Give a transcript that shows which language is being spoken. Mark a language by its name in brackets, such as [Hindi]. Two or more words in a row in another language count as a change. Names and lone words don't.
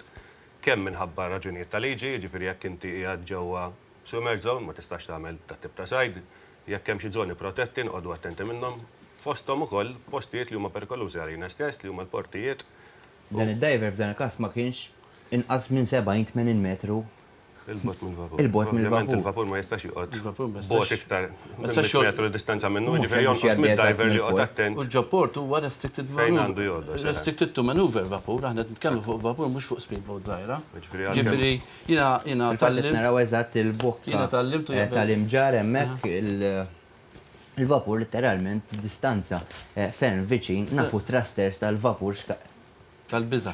[Maltese] Kemm minħabba raġunijiet ta' liġi, ġifieri jekk inti qiegħed ġewwa [English] summer zone [Maltese] ma tistax tagħmel tat tip ta' sajd, jekk hemm xi żoni protetti nqogħdu attenti minnhom, fosthom ukoll postijiet li huma perikolużi għalina stess li huma l-portijiet. Dan id-diver f'dan il-każ ma kienx inqas minn 70-80 metru. Il-bot mill-vapur. Il-bot mill-vapur. Il-vapur ma jistax joqgħod. Bot iktar metru distanza minnu, ġifieri jonqos mid-diver li joqgħod attent. U l-ġopport huwa restricted fejn għandu jgħodu. [English] Restricted to maneuver [Maltese] vapur, aħna nitkellmu fuq vapur mhux fuq speedboat żgħira. Ġifieri jiena tallimt naraw eżatt il-bokka tal-imġar hemmhekk il-vapur letteralment distanza ferm viċin nafu thrusters tal-vapur tal-biża.